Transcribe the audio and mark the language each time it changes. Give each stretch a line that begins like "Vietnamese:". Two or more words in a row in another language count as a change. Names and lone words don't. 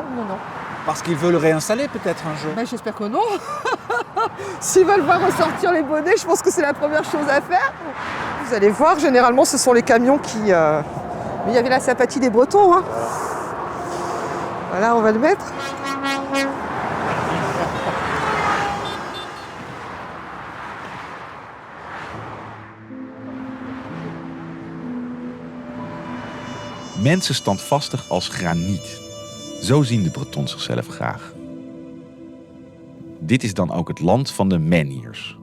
French: Parce qu'ils veulent réinstaller peut-être un jour? J'espère que non. S'ils veulent voir ressortir les bonnets, je pense que c'est la première chose à faire. Vous allez voir, généralement ce sont les camions qui... Mais il y avait la sympathie des Bretons. Voilà, on va le mettre.
Dutch: Mensen standvastig als graniet. Zo zien de Bretons zichzelf graag. Dit is dan ook het land van de menhirs.